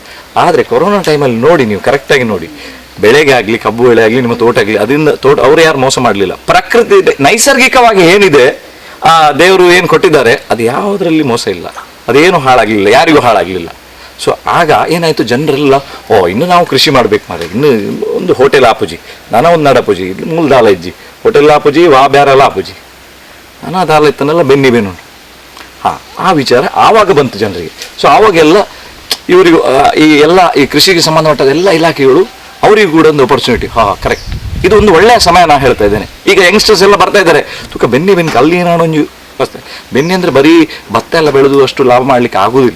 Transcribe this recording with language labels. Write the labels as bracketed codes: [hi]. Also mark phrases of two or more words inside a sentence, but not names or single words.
[kn] ಆದರೆ ಕೊರೋನಾ ಟೈಮಲ್ಲಿ ನೋಡಿ, ನೀವು ಕರೆಕ್ಟಾಗಿ ನೋಡಿ, ಬೆಳೆಗೆ ಆಗಲಿ, ಕಬ್ಬು ಬೆಳೆ ಆಗಲಿ, ನಿಮ್ಮ ತೋಟ ಆಗಲಿ, ಅದರಿಂದ ಅವರು ಯಾರು ಮೋಸ ಮಾಡಲಿಲ್ಲ. ಪ್ರಕೃತಿ ನೈಸರ್ಗಿಕವಾಗಿ ಏನಿದೆ, ಆ ದೇವರು ಏನು ಕೊಟ್ಟಿದ್ದಾರೆ, ಅದು ಯಾವುದರಲ್ಲಿ ಮೋಸ ಇಲ್ಲ, ಅದೇನು ಹಾಳಾಗಲಿಲ್ಲ, ಯಾರಿಗೂ ಹಾಳಾಗಲಿಲ್ಲ. ಸೊ ಆಗ ಏನಾಯಿತು, ಜನರೆಲ್ಲ ಇನ್ನು ನಾವು ಕೃಷಿ ಮಾಡಬೇಕು [tcy] ಮಾರೆ, ಇನ್ನು ಒಂದು ಹೋಟೆಲ್ ಆಪುಜಿ, ನಾನಾ ಒಂದು ನಡಪುಜಿ, ಮೂಲ ದಾಲ ಇಜ್ಜಿ, ಹೋಟೆಲ್ ಆಪುಜಿ, ವಾ ಬ್ಯಾರಲ್ಲ ಆಪುಜಿ, ನಾನಾ ದಾಲ ಇತ್ತನೆಲ್ಲ ಬೆನ್ನಿ ಬೆನ್ನು. [kn] ಆ ವಿಚಾರ ಆವಾಗ ಬಂತು ಜನರಿಗೆ. ಸೊ ಆವಾಗೆಲ್ಲ ಇವರಿಗೂ ಈ ಕೃಷಿಗೆ ಸಂಬಂಧಪಟ್ಟ ಎಲ್ಲ ಇಲಾಖೆಗಳು ಅವರಿಗೂ ಕೂಡ ಒಂದು ಅಪರ್ಚುನಿಟಿ. ಕರೆಕ್ಟ್, ಇದು ಒಂದು ಒಳ್ಳೆಯ ಸಮಯ ನಾನು ಹೇಳ್ತಾ ಇದ್ದೇನೆ. ಈಗ ಯಂಗ್ಸ್ಟರ್ಸ್ ಎಲ್ಲ ಬರ್ತಾ ಇದ್ದಾರೆ, ತುಕ ಬೆನ್ನಿ ಅಲ್ಲಿ ಏನಾಡೊಂದು ಬರ್ತದೆ. ಬೆನ್ನಿ ಅಂದರೆ ಬರೀ ಭತ್ತ ಎಲ್ಲ ಬೆಳೆದು ಅಷ್ಟು ಲಾಭ ಮಾಡಲಿಕ್ಕೆ ಆಗೋದಿಲ್ಲ.